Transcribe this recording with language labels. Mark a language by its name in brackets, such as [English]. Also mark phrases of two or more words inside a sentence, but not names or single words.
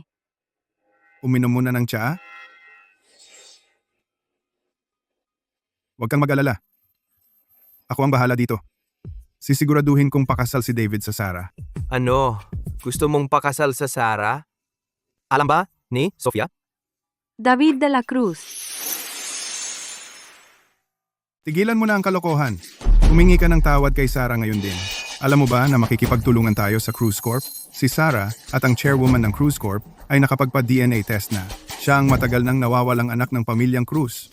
[Filipino] Uminom muna ng tsaa? Huwag kang mag-alala. Ako ang bahala dito. Sisiguraduhin kong pakasal si David sa Sarah. Ano? Gusto mong pakasal sa Sarah? Alam ba ni Sofia? David de la Cruz. Tigilan mo na ang kalokohan. Humingi ka ng tawad kay Sarah ngayon din. Alam mo ba na makikipagtulungan tayo sa Cruz Corp? Si Sarah at ang chairwoman ng Cruz Corp ay nakapagpa- [English] DNA test [Filipino] na. Siya ang matagal nang nawawalang anak ng pamilyang Cruz.